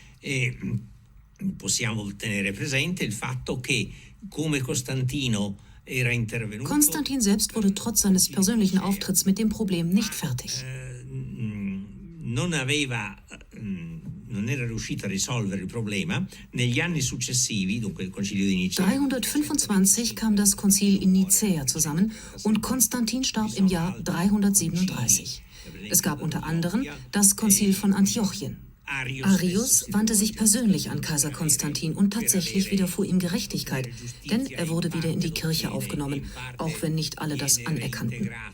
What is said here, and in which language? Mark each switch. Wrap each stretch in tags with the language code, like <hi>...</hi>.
<it>E possiamo tenere presente il fatto che, come Costantino era intervenuto...</it> <de>Konstantin selbst wurde trotz seines persönlichen Auftritts mit dem Problem nicht fertig.</de> <it>Non era riuscito a risolvere il problema. Negli anni successivi, dunque il Concilio di Nicea...</it> <de>325 kam das Konzil in Nicäa zusammen und Konstantin starb im Jahr 337. Es gab unter anderem das Konzil von Antiochien. Arius wandte sich persönlich an Kaiser Konstantin und tatsächlich widerfuhr ihm Gerechtigkeit, denn er wurde wieder in die Kirche aufgenommen, auch wenn nicht alle das anerkannten.</de>